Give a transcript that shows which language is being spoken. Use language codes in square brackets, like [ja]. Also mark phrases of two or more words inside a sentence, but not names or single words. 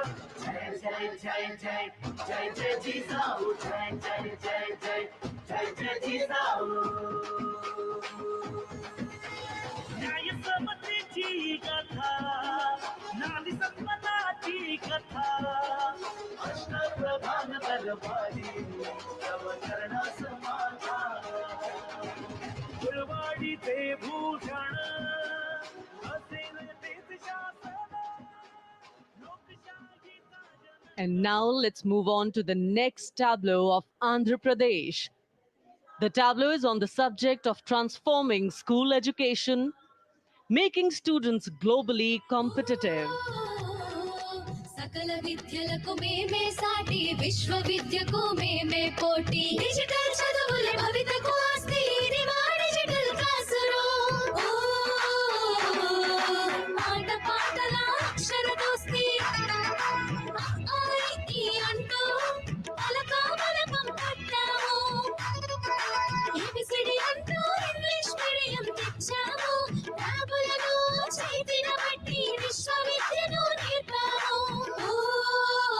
[mr] जय जय जय जय जय जय जिजाऊ, जय जय जय जय जय जय जिजाऊ। न्याय समतेची कथा, नारी संपदाची कथा, अष्टप्रधान दरबारी तव चरणा समाधान। गुरवाडीचे भूषण असेल तेच शासन। [en] And now let's move on to the next tableau of Andhra Pradesh. The tableau is on the subject of transforming school education, making students globally competitive. [te] सकल विद्यలకు మేమే సాటి విశ్వ విద్యకు మేమే పోటీ డిజిటల్ చదువుల భవితకు ఆస్తి ఇది మా [en] digital classroom [te] ఆట పాటల అక్షర దోస్తి ఆయికి అంటూ పలక బలపం కట్టాము ఏబిసిడి అంటూ [en] English medium [te] తెచ్చాము ట్యాబులను చేతిన బట్టి విశ్వ విద్యను నేర్పాము